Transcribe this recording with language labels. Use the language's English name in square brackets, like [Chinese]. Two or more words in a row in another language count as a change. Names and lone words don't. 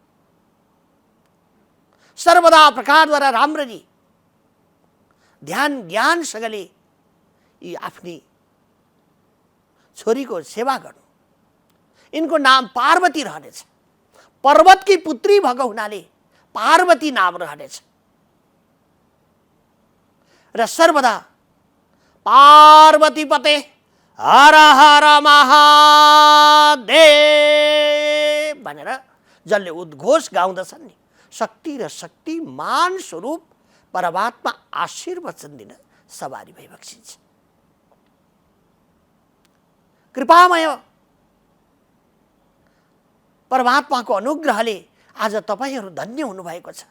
[Nepali] सर्वदा प्रकारद्वारा राम्ररी ध्यान ज्ञानसँगले यी आफ्नी छोरीको सेवा गर्नु। इनको नाम पार्वती रहनेछ। पर्वतकी पुत्री भएको हुनाले पार्वती नाम रहनेछ र सर्वदा पार्वती पते हर हर महादेव भनेर जसले उद्घोष गाउँदछन् नि, शक्ति र शक्तिमान स्वरूप परमात्मा आशीर्वचन दिन सवारी भइबक्सिन्छ। कृपामय परमात्माको अनुग्रहले आज तपाईहरू धन्य हुनुभएको छ।